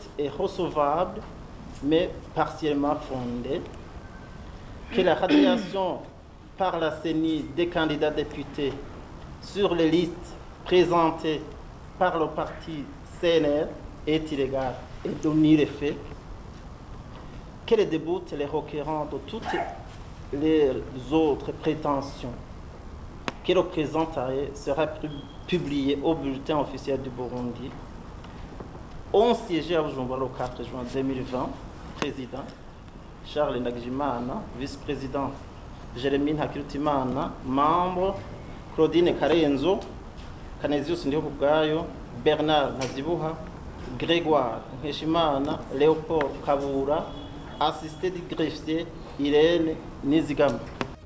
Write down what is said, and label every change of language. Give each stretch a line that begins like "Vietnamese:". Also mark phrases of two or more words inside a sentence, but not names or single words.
French: est recevable mais partiellement fondée, que la radiation par la CENI des candidats députés sur les listes présentées par le parti CNR est illégale et de nulle effet, qu'elle déboute les requérants de toutes les autres prétentions, que le présent arrêt sera publié au bulletin officiel du Burundi. On siégeait à Bujumbura le 4 juin 2020, président Charles Ndagijimana, vice-président Jeremy Ntakirutimana, membre Claudine Karenzo, Canesius Ndihokubwayo, Bernard Ntazibuha, Grégoire Nkeshimana, Léopold Kabura, assisté du greffier Irène Nizigama.